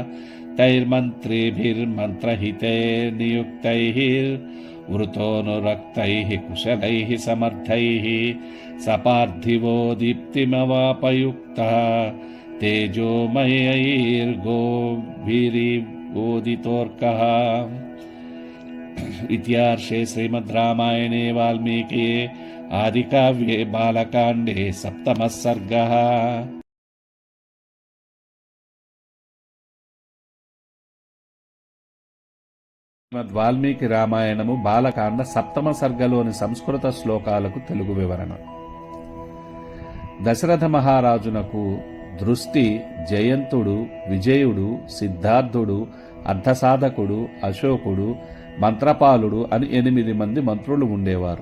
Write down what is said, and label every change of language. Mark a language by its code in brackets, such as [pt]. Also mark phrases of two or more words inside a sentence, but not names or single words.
[sa] तैर्मन्त्रिभिर्मन्त्रहिते नियुक्तैः वृतोऽनुरक्तैः कुशलैः समर्थैः सपार्थिवो दीप्तिमवापयुक्तः तेजोमयैर्गोभिरिवोदितोऽर्कः। इत्यार्षे श्रीमद् रामायणे वाल्मीकिये आदिकाव्ये बालकाण्डे 7వ सर्गः। [te] శ్రీమద్ వాల్మీకి రామాయణము బాలకాండ 7వ సర్గలోని సంస్కృత శ్లోకాలకు తెలుగు వివరణ. దశరథ మహారాజునకు దృష్టి, జయంతుడు, విజయుడు, సిద్ధార్థుడు, అర్ధసాధకుడు, అశోకుడు, మంత్రపాలుడు అని 8 మంది మంత్రులు ఉండేవారు.